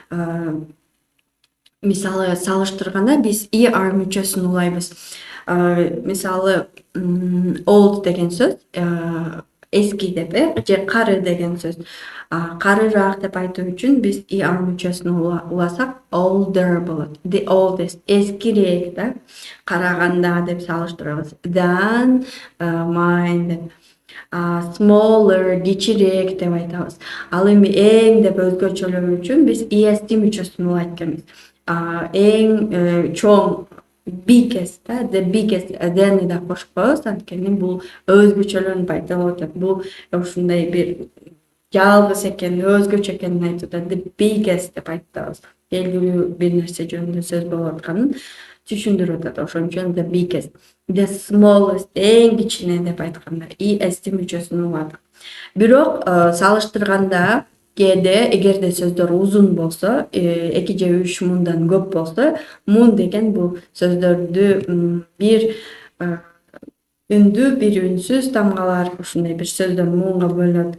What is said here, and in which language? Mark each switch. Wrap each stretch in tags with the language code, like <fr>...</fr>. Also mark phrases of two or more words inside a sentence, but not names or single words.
<ky>Мисалы салыштырганда биз er мүчөсүн улайбыз. Мисалы old деген сөз эски деп же кары деген сөз. Карыраак деп айтуу үчүн биз er мүчөсүн уласак older болот.</ky> <en>The oldest</en> <ky>эскирээк да, караганда деп салыштырабыз.</ky> <en>Than mine</en> <ky>деп. Smaller кичирээк деп айтабыз. Ал эми эң деп өзгөчөлөө үчүн биз est мүчөсүн улайт экенбиз. Эң чоң biggest да,</ky> <en>the biggest</en> <ky>then'и да кошуп коебуз, анткени бул өзгөчөлөнүп айтылып атат. Бул ушундай бир жалгыз экенин, өзгөчө экенин айтууда</ky> <en>the biggest</en> <ky>деп айтабыз. Белгилүү бир нерсе жөнүндө сөз болуп атканын түшүндүрүп атат. Ошон үчүн</ky> <en>the biggest. The smallest</en> <ky>эң кичине деп айтканда est мүчөсүн уладык. Бирок салыштырганда кээде эгерде сөздөр узун болсо, 2 же 3 муңдан көп болсо, муң деген бул сөздөрдү бир үндүү, бир үнсүз тамгалар ушундай бир сөздөр муңга бөлүнөт.</ky>